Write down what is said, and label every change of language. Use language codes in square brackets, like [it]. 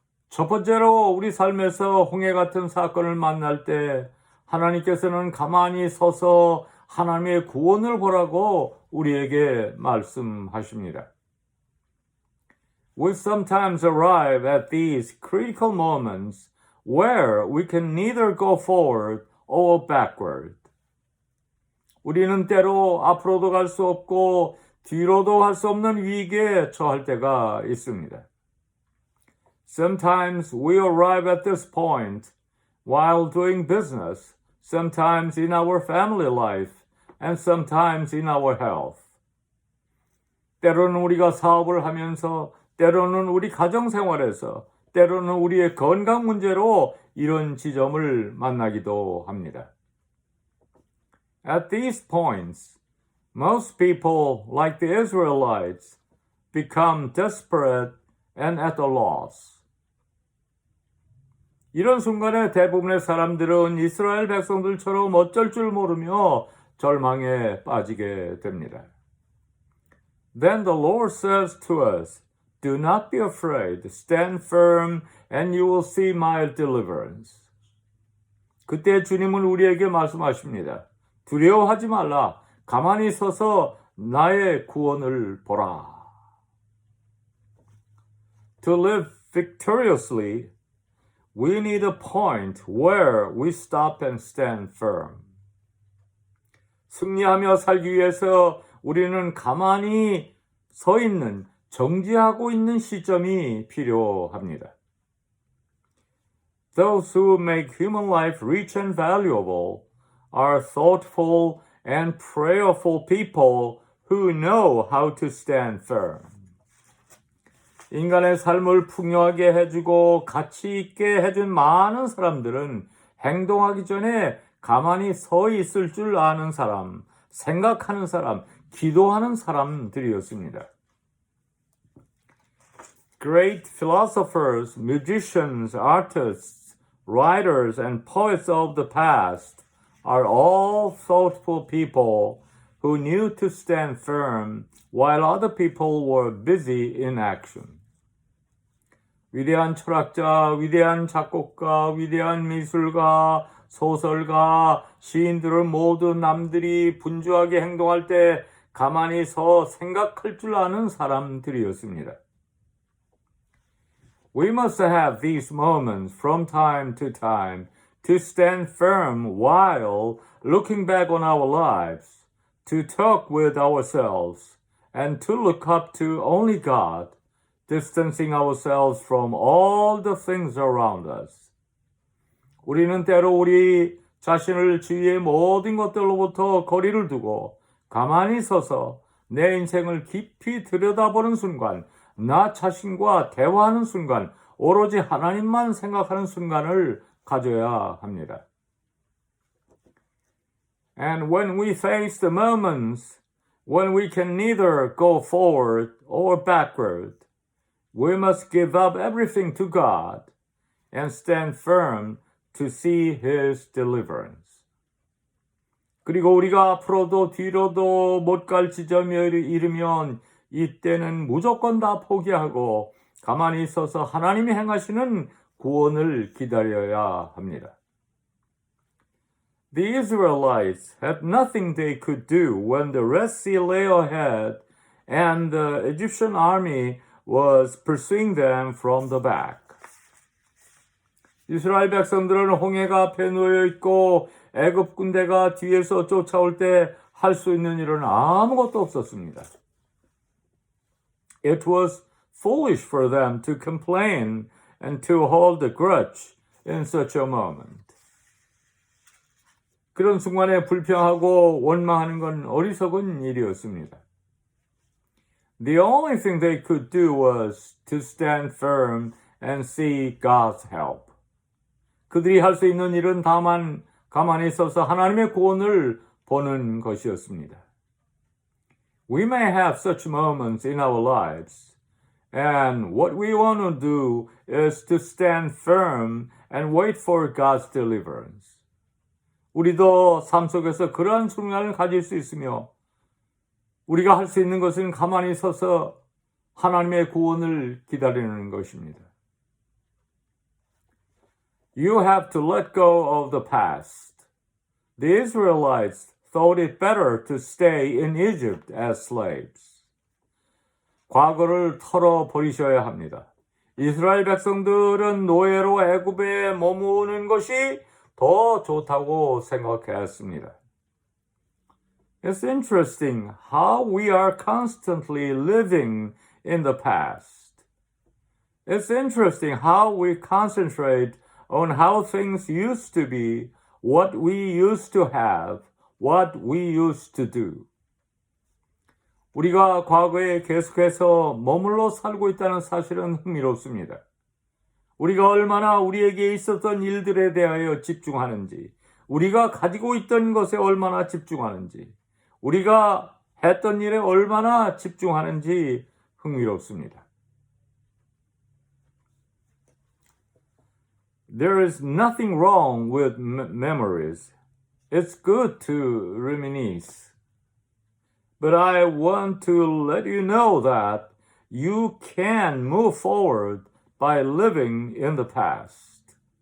[ko] 첫 번째로 우리 삶에서 홍해 같은 사건을 만날 때 하나님께서는 가만히 서서 하나님의 구원을 보라고 우리에게 말씀하십니다. [en] We sometimes arrive at these critical moments where we can neither go forward or backward. [ko] 우리는 때로 앞으로도 갈 수 없고 뒤로도 할 수 없는 위기에 처할 때가 있습니다. [en] Sometimes we arrive at this point while doing business, sometimes in our family life, and sometimes in our health. [ko] 때로는 우리가 사업을 하면서, 때로는 우리 가정생활에서, 때로는 우리의 건강 문제로 이런 지점을 만나기도 합니다. [en] At these points, most people, like the Israelites, become desperate and at a loss. [ko] 이런 순간에 대부분의 사람들은 이스라엘 백성들처럼 어쩔 줄 모르며 절망에 빠지게 됩니다. [en] Then the Lord says to us, Do not be afraid. Stand firm and you will see my deliverance. [ko] 그때 주님은 우리에게 말씀하십니다. 두려워하지 말라. 가만히 서서 나의 구원을 보라. [en] To live victoriously, we need a point where we stop and stand firm. [ko] 승리하며 살기 위해서 우리는 가만히 서 있는, 정지하고 있는 시점이 필요합니다. [en] Those who make human life rich and valuable are thoughtful and prayerful people who know how to stand firm. [ko] 인간의 삶을 풍요하게 해주고 가치 있게 해준 많은 사람들은 행동하기 전에 가만히 서 있을 줄 아는 사람, 생각하는 사람, 기도하는 사람들이었습니다. [en] Great philosophers, musicians, artists, writers, and poets of the past are all thoughtful people who knew to stand firm while other people were busy in action. [ko] 위대한 철학자, 위대한 작곡가, 위대한 미술가, 소설가, 시인들은 모두 남들이 분주하게 행동할 때 가만히 서 생각할 줄 아는 사람들이었습니다. [en] We must have these moments from time to time to stand firm while looking back on our lives, to talk with ourselves, and to look up to only God, distancing ourselves from all the things around us. [ko] 우리는 때로 우리 자신을 주위의 모든 것들로부터 거리를 두고 가만히 서서 내 인생을 깊이 들여다보는 순간, 나 자신과 대화하는 순간, 오로지 하나님만 생각하는 순간을 가져야 합니다. [en] And when we face the moments when we can neither go forward or backward, we must give up everything to God and stand firm to see His deliverance. [ko] 그리고 우리가 앞으로도 뒤로도 못 갈 지점에 이르면 이때는 무조건 다 포기하고 가만히 있어서 하나님이 행하시는 구원을 기다려야 합니다. [en] The Israelites had nothing they could do when the Red Sea lay ahead and the Egyptian army was pursuing them from the back. [ko] 이스라엘 백성들은 홍해가 앞에 놓여 있고 애굽 군대가 뒤에서 쫓아올 때 할 수 있는 일은 아무것도 없었습니다. [en] It was foolish for them to complain and to hold a grudge in such a moment. [ko] 그런 순간에 불평하고 원망하는 건 어리석은 일이었습니다. [en] The only thing they could do was to stand firm and see God's help. [ko] 그들이 할 수 있는 일은 다만 가만히 있어서 하나님의 구원을 보는 것이었습니다. [en] We may have such moments in our lives, and what we want to do is to stand firm and wait for God's deliverance. [ko] 우리도 삶 속에서 그러한 순간을 가질 수 있으며 우리가 할 수 있는 것은 가만히 서서 하나님의 구원을 기다리는 것입니다. [en] You have to let go of the past. The Israelites thought it better to stay in Egypt as slaves. [ko] 과거를 털어버리셔야 합니다. 이스라엘 백성들은 노예로 애굽에 머무는 것이 더 좋다고 생각했습니다. [en] It's interesting how we are constantly living in the past. It's interesting how we concentrate on how things used to be, what we used to have, what we used to do. [ko] 우리가 과거에 계속해서 머물러 살고 있다는 사실은 흥미롭습니다. 우리가 얼마나 우리에게 있었던 일들에 대하여 집중하는지, 우리가 가지고 있던 것에 얼마나 집중하는지, 우리가 했던 일에 얼마나 집중하는지 흥미롭습니다. [en] There is nothing wrong with memories. It's good to reminisce. But I want to let you know that you can move forward by living in the past.